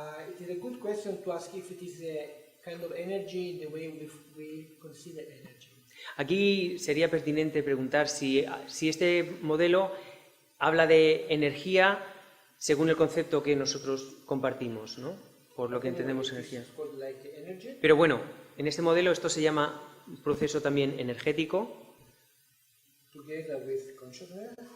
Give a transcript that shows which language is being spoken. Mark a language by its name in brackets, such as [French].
[English] It is a good question to ask if it is a kind of energy in the way we consider energy. [Spanish] Aquí sería pertinente preguntar si este modelo habla de energía según el concepto que nosotros compartimos, ¿no? Por lo que entendemos energía. [English] It's called like energy. [Spanish] Pero bueno, en este modelo esto se llama proceso también energético, [English] Together with consciousness.